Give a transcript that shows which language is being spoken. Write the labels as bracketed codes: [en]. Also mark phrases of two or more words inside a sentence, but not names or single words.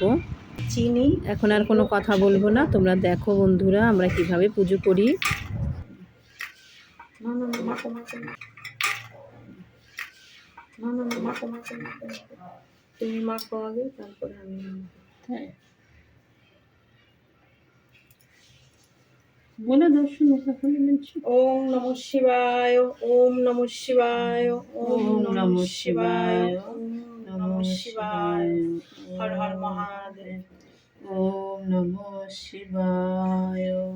[bn] চিনি, এখন আর কোনো কথা বলবো না, তোমরা দেখো বন্ধুরা আমরা কিভাবে পুজো করি। তুমি মাখো আগে, তারপরে আমি। হ্যাঁ বলে দর্শন। [sa] ওম নমঃ শিবায়, ওম নমঃ শিবায়, ওম নমঃ শিবায়, ওম নমঃ শিবায়, হর হর মহাদেব, ওম নমঃ শিবায়,